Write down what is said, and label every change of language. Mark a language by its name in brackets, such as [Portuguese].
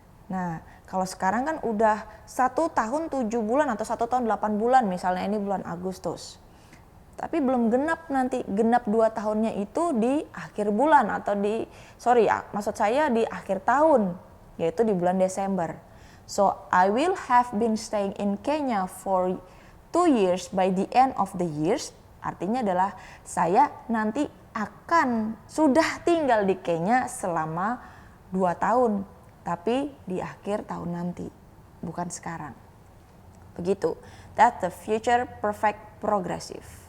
[Indonesian] Nah, kalau sekarang kan udah 1 tahun 7 bulan atau 1 tahun 8 bulan, misalnya ini bulan Agustus. Tapi belum genap nanti, genap 2 tahunnya itu di akhir bulan atau maksud saya di akhir tahun, yaitu di bulan Desember. [English] So, I will have been staying in Kenya for 2 years by the end of the years. [Indonesian] Artinya adalah saya nanti akan sudah tinggal di Kenya selama 2 tahun. Tapi di akhir tahun nanti, bukan sekarang. Begitu. [English] That's the future perfect progressive.